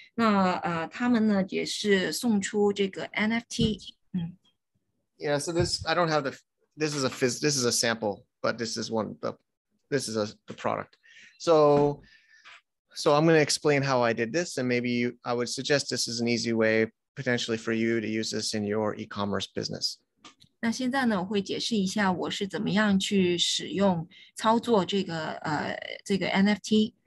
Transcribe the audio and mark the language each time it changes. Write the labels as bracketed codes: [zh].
[zh] 那他们呢也是送出这个 NFT。 [en] Yeah, so this I don't have this is a sample, but this is the product. So I'm going to explain how I did this, and maybe I would suggest this is an easy way potentially for you to use this in your e-commerce business. [zh] 那现在呢，我会解释一下我是怎么样去操作这个NFT。